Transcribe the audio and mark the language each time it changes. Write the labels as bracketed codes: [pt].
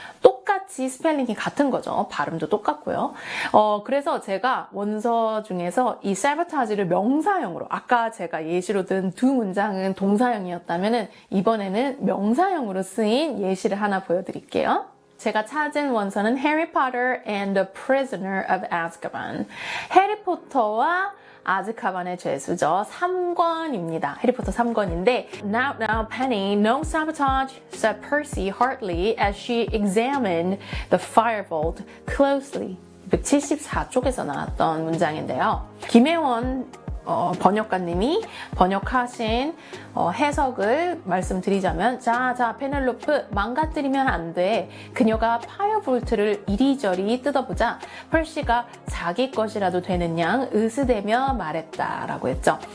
[ko] 똑같이 스펠링이 같은 거죠. 발음도 똑같고요. 그래서 제가 원서 중에서 이 sabotage를 명사형으로 아까 제가 예시로 든 두 문장은 동사형이었다면 이번에는 명사형으로 쓰인 예시를 하나 보여드릴게요. 제가 찾은 원서는 Harry Potter and the Prisoner of Azkaban. 해리포터와 아즈카반의 죄수죠. 3권입니다. 해리포터 3권인데 [en] Now, Penny, no sabotage, said Percy heartily as she examined the firebolt closely. [ko] 174쪽에서 나왔던 문장인데요. 김혜원 번역가님이 번역하신 해석을 말씀드리자면 자 페넬로프 망가뜨리면 안 돼. 그녀가 파이어볼트를 이리저리 뜯어보자 펄시가 자기 것이라도 되는 양 으스대며 말했다 라고 했죠.